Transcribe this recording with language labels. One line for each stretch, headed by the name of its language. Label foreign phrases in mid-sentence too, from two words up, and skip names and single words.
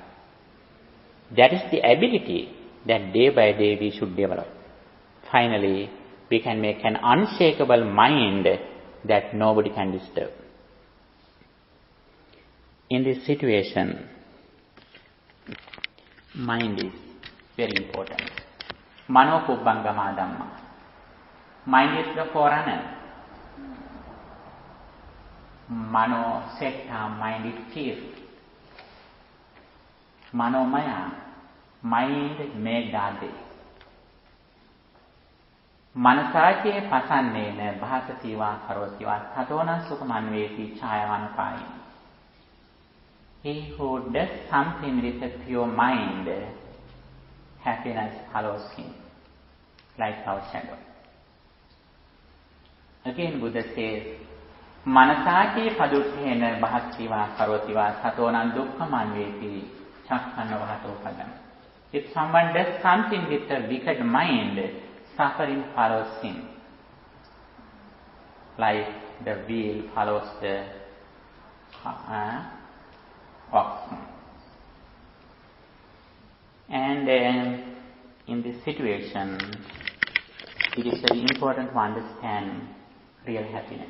English: That is the ability that day by day we should develop. Finally, we can make an unshakable mind that nobody can disturb. In this situation, mind is very important.
Pali: Mano kubbangama dhamma.
English: Mind is the forerunner.
Pali: Mano setta,
English: mind is chief.
Pali: Mano maya,
English: mind made dade.
Pali: Manasache pasannena bhasativa karotiva tatona sukhamanveti chayavanapayam.
English: He who does something with a pure mind, happiness follows him, like our shadow. Again Buddha says,
Pali: Manasaki paduttena bhaktiva karotiva satonan dukkhaman veti chakkanavahato padam.
English: If someone does something with a wicked mind, suffering follows him. Like the wheel follows the oxen. And in this situation, it is very important to understand real happiness.